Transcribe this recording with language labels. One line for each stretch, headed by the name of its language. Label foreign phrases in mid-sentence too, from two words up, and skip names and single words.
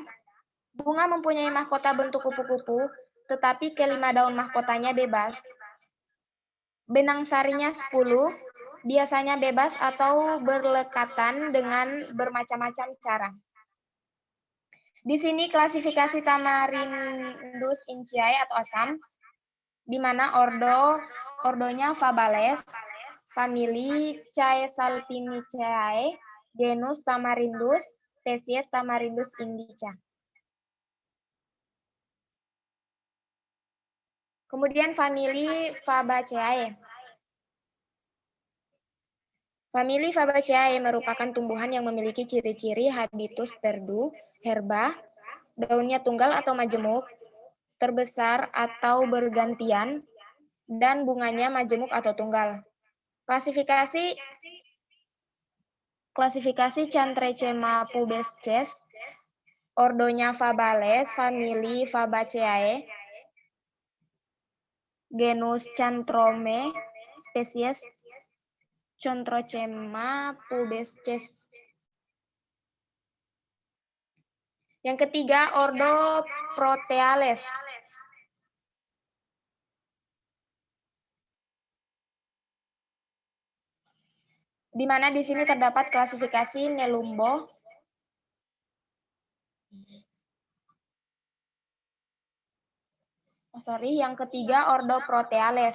Indonesian: Bunga mempunyai mahkota bentuk kupu-kupu, tetapi kelima daun mahkotanya bebas. Benang sarinya 10, biasanya bebas atau berlekatan dengan bermacam-macam cara. Di sini klasifikasi Tamarindus incyae atau asam, di mana ordonya Fabales, famili Caesalpiniceae, genus Tamarindus, spesies Tamarindus indica. Kemudian famili Fabaceae. Famili Fabaceae merupakan tumbuhan yang memiliki ciri-ciri habitus perdu, herba, daunnya tunggal atau majemuk, terbesar atau bergantian, dan bunganya majemuk atau tunggal. Klasifikasi Chantrecema pubescens, ordonya Fabales, famili Fabaceae, genus Chantrome, spesies Chontrocema pubescens. Yang ketiga, ordo Proteales. Di mana di sini terdapat klasifikasi Nelumbo, yang ketiga ordo Proteales.